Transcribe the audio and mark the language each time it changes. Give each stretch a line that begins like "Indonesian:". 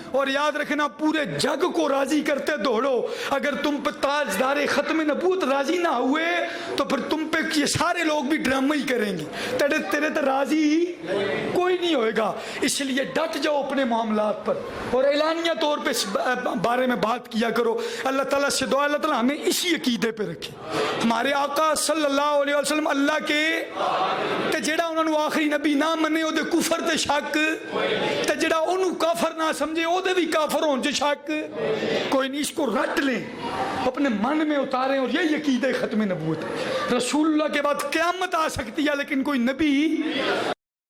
Urdu: اور یاد رکھنا پورے جگ کو راضی کرتے دوڑو. اگر تم پہ تاجدار ختم نبوت راضی نہ ہوئے تو پھر تم پہ یہ سارے لوگ بھی ڈرامہ ہی کریں گے, تیرے تو راضی کوئی نہیں ہوئے گا. اس لیے ڈٹ جاؤ اپنے معاملات پر اور اعلانیہ طور پہ اس بارے میں بات کیا کرو. اللہ تعالیٰ سے دعا اللہ تعالیٰ ہمیں اسی عقیدے پہ رکھے.
Punjabi: ہمارے آقا صلی اللہ علیہ وسلم اللہ کے تے جڑا انہوں نے آخری نبی نہ منے او دے کفر تے شک, تے جڑا انہوں کافر نہ سمجھے او دے بھی کافر ہون چ شک کوئی نہیں.
Urdu: اس کو رٹ لیں, اپنے من میں اتاریں, اور یہ عقیدہ ختم نبوت ہے. رسول اللہ کے بعد قیامت آ سکتی ہے لیکن کوئی نبی